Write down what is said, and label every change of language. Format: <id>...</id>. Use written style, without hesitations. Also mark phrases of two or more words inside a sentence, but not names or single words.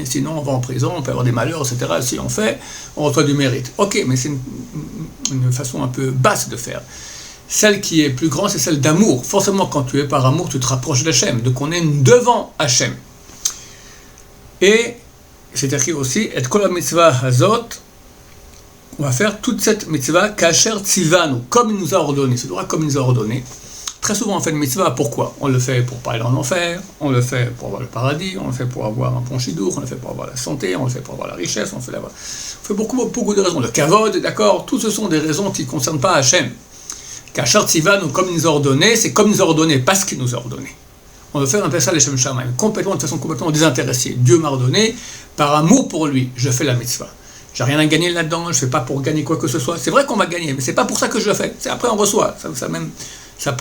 <fr>Sinon, on va en prison, on peut avoir des malheurs, etc. Si on fait, on reçoit du mérite. Ok, mais c'est une façon un peu basse de faire. Celle qui est plus grande, c'est celle d'amour. Forcément, quand tu es par amour, tu te rapproches d'Hachem. Donc, on est devant Hachem. Et c'est écrit aussi, et</fr> <he>כל המצווה הזאת,</he> <fr>on va faire toute cette mitzvah</fr> <he>כאשר צוונו,</he> <fr>comme il nous a ordonné. C'est vrai, comme il nous a ordonné. Très souvent, on fait une mitzvah, pourquoi? On le fait pour pas aller en enfer, on le fait pour avoir le paradis, on le fait pour avoir un bon chidour, on le fait pour avoir la santé, on le fait pour avoir la richesse, on fait beaucoup de raisons. Le kavod, d'accord? Tout ce sont des raisons qui ne concernent pas Hachem.</fr> <he>כאשר צוונו,</he> <fr>comme il nous a ordonné, c'est comme il nous a ordonné, parce qu'il nous a ordonné. On veut faire un ça</fr> <he>לשם שמים,</he> <fr>de façon complètement désintéressée. Dieu m'a ordonné, par amour pour lui, je fais la mitzvah. J'ai rien à gagner là-dedans, je ne fais pas pour gagner quoi que ce soit. C'est vrai qu'on va gagner, mais c'est pas pour ça que je le fais. C'est après on reçoit. Ça pollue.</fr>